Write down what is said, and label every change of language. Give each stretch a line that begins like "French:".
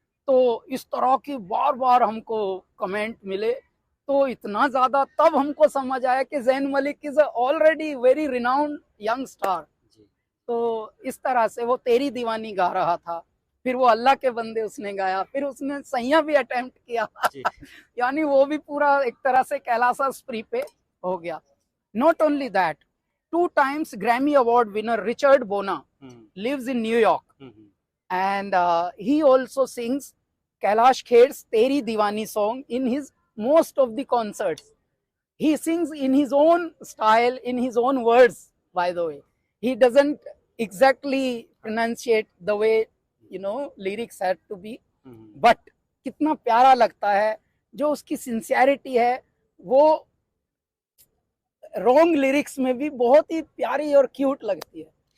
Hindi: तो इस तरह की बार बार हमको कमेंट मिले, तो इतना ज्यादा तब हमको समझ आया कि Jain Malik
English: Is already very renowned young star.
Hindi: तो इस तरह से वो तेरी दीवानी गा रहा था, फिर वो अल्लाह के बंदे उसने गाया, फिर उसने सैया भी अटेम्प्ट किया यानी वो भी पूरा एक तरह से कैलासा स्प्री पे हो गया।
English: Not only that, 2 times Grammy Award winner Richard Bona lives in New York, and he also sings Kailash Kher's Teri Diwani song in his most of the concerts. He sings in his own style, in his own words, by the way. He doesn't exactly pronunciate the way, lyrics had to be, but
Hindi: कितना प्यारा लगता है, जो उसकी sincerity है वो wrong lyrics में भी बहुत ही प्यारी और क्यूट लगती है।